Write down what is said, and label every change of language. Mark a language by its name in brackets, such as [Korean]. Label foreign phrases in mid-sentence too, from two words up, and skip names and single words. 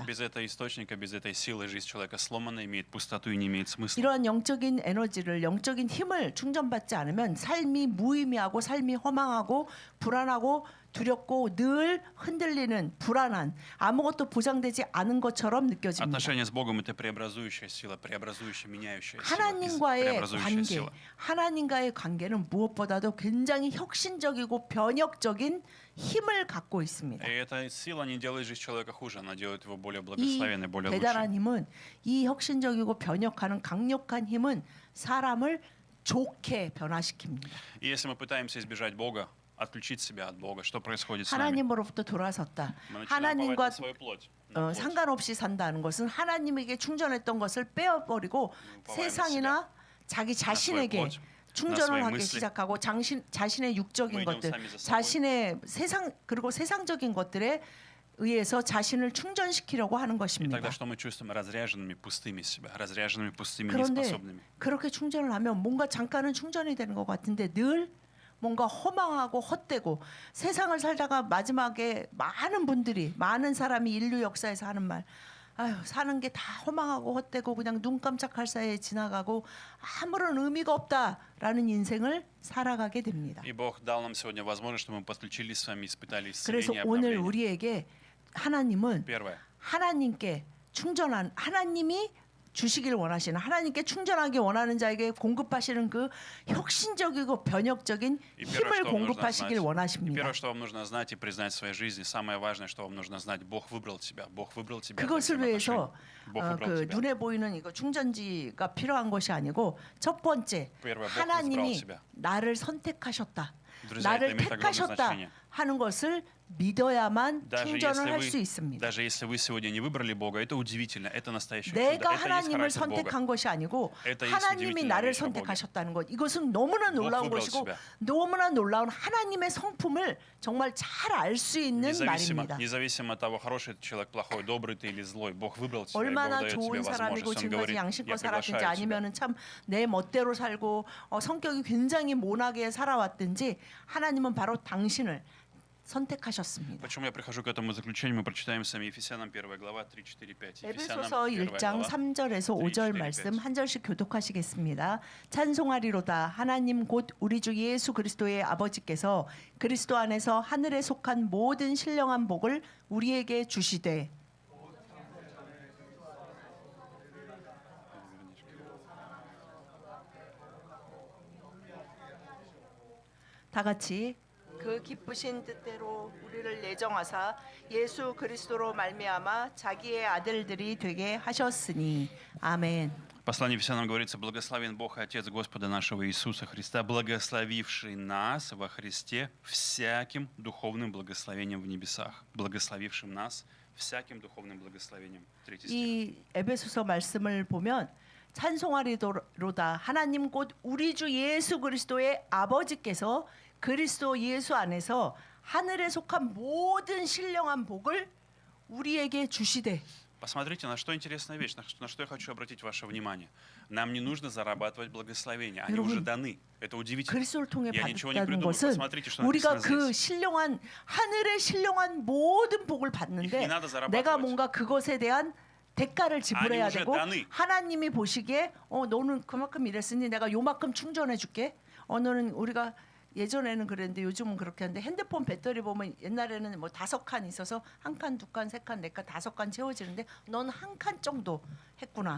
[Russian] Без этого источника, без этой силы жизнь человека сломана, имеет пустоту и не имеет смысла. [Korean] 이러한 영적인 에너지를 영적인 힘을 충전받지 않으면 삶이 무의미하고 삶이 허망하고 불안하고 두렵고 늘 흔들리는 불안한 아무것도 보장되지 않은 것처럼 느껴집니다. [Russian] Отношения с Богом — это преобразующая сила, преобразующая, меняющая сила, [Korean] 하나님과의 [Russian] преобразующая [Korean] 관계, [Russian] сила. [Korean] 하나님과의 관계는 무엇보다도 굉장히 혁신적이고 변혁적인 힘을 갖고 있습니다. [Russian] И эта сила не делает жизнь человека хуже, она делает его более [Korean] 이 [Russian] благословенной, более [Korean] 대단한 [Russian] лучшей. [Korean] 힘은 이 혁신적이고 변혁하는 강력한 힘은 사람을 좋게 변화시킵니다. [Russian] И если мы пытаемся избежать Бога, отключить себя от Бога, что происходит с нами? [Korean] 하나님으로부터 돌아섰다. [Russian] Мы начинаем уповать [Korean] 하나님과 [Russian] на свою плоть, на плоть. [Korean] 상관없이 산다는 것은 하나님에게 충전했던 것을 빼어버리고 세상이나 자기 자신에게 [Russian] plot, [Korean] 충전을 [Russian] на свои [Korean] 하기 [Russian] mysli. [Korean] 시작하고 자신의 육적인 [Russian] Мы идем [Korean] 것들, [Russian] сами за собой. [Korean] 자신의 세상 그리고 세상적인 것들에 의해서 자신을 충전시키려고 하는 [Russian] И [Korean] 것입니다. [Russian] тогда что мы чувствуем? Разряженными, пустыми себя, разряженными, пустыми, [Korean] 그런데 [Russian] неспособными. [Korean] 그렇게 충전을 하면 뭔가 잠깐은 충전이 되는 것 같은데 늘 뭔가 허망하고 헛되고 세상을 살다가 마지막에 많은 사람이 인류 역사에서 하는 말, 아유 사는 게 다 허망하고 헛되고 그냥 눈 깜짝할 사이에 지나가고 아무런 의미가 없다라는 인생을 살아가게 됩니다. [Russian] И Бог дал нам сегодня возможность, чтобы мы подключились с вами, испытали [Korean] 그래서 [Russian] исцеление, [Korean] 오늘 [Russian] обновление. [Korean] 우리에게 하나님은 [Russian] Первое. [Korean] 하나님께 충전한 하나님이 주시길 원하시는 하나님께 충전하기 원하는 자에게 공급하시는 그 혁신적이고 변혁적인 [Russian] И первое, [Korean] 힘을 [Russian] что вам нужно [Korean] 공급하시길 [Russian] знать, и [Korean] 원하십니다. [Russian] первое, что вам нужно знать и признать в своей жизни, самое важное, что вам нужно знать, Бог выбрал тебя, Бог выбрал тебя. для [Korean] 그것을 위해서 [Russian] взаимоотношений. Бог выбрал [Korean] 그 [Russian] тебя. [Korean] 눈에 보이는 이거 충전지가 필요한 것이 아니고 첫 번째 [Russian] Первое, Бог [Korean] 하나님이 [Russian] избрал тебя. [Korean] 나를 선택하셨다. [Russian] Друзья, [Korean] 나를 [Russian] это имеет огромное [Korean] 택하셨다 [Russian] значение. [Korean] 하는 것을 믿어야만 [Russian] Даже [Korean] 충전을 할 수 [Russian] если [Korean] 있습니다. [Russian] даже если вы сегодня не выбрали Бога, это удивительно, это настоящее чудо, [Korean] 내가 [Russian] это есть [Korean] 하나님을 [Russian] характер Бога. [Korean] 선택한 것이 아니고 [Russian] Это есть [Korean] 하나님이 [Russian] удивительная [Korean] 나를 [Russian] вещь о Боге. [Korean] 선택하셨다는 것. 이것은 너무나 놀라운 [Russian] выбрал [Korean] 것이고 [Russian] тебя. [Korean] 너무나 놀라운 하나님의 성품을 정말 잘 알 수 있는 말입니다. [Russian] Независимо от того, хороший ты человек, плохой, добрый ты или злой, Бог выбрал тебя, и Бог [Korean] 얼마나 [Russian] дает тебе [Korean] 좋은 사람이고 [Russian] возможность. Он [Korean] 지금까지 [Russian] говорит, я [Korean] 양심껏 살았든지 [Russian] приглашаю тебя. [Korean] 아니면은 참 내 멋대로 살고 성격이 굉장히 모나게 살아왔든지 하나님은 바로 당신을 선택하셨습니다. [Russian] Почему я прихожу к этому заключению? Мы прочитаем с вами Ефесянам 1 глава 3, 4, 5. [Korean] 에베소서 1 1장 3절에서 5절 말씀 한 절씩 교독하시겠습니다. 찬송하리로다 하나님 곧 우리 주 예수 그리스도의 아버지께서 그리스도 안에서 하늘에 속한 모든 신령한 복을 우리에게 주시되 다 같이 그 기쁘신 뜻대로 우리를 예정하사 예수 그리스도로 말미암아 자기의 아들들이 되게 하셨으니 아멘. [Russian] В послании Ефесянам говорится: «Благословен Бог и Отец Господа нашего Иисуса Христа, благословивший нас во Христе всяким духовным благословением в небесах, благословившим нас всяким духовным благословением». 3 стих. [Korean] 이 에베소서 말씀을 보면 찬송하리로다 하나님 곧 우리 주 예수 그리스도의 아버지께서 그리스도 예수 안에서 하늘에 속한 모든 신령한 복을 우리에게 주시되. [Russian] Посмотрите, на что интересная вещь, на что я хочу обратить ваше внимание. Нам не нужно зарабатывать благословения, они уже даны. Это удивительно. [Korean] 그리스도를 통해 [Russian] Я ничего не [Korean] 받았다는 [Russian] придумал. [Korean] 것은 [Russian] Посмотрите, что [Korean] 우리가 [Russian] написано [Korean] 그 [Russian] здесь. [Korean] 신령한 하늘의 신령한 모든 복을 [Russian] Их [Korean] 받는데 [Russian] не надо зарабатывать. [Korean] 내가 뭔가 그것에 대한 대가를 지불해야 아니, 되고 다니. 하나님이 보시기에 너는 그만큼 일했으니 내가 요만큼 충전해 줄게. 너는 우리가 예전에는 그랬는데 요즘은 그렇게 하는데 핸드폰 배터리 보면 옛날에는 뭐 5칸 있어서 1칸, 2칸, 3칸, 4칸, 5칸 채워지는데 넌 1칸 정도 했구나.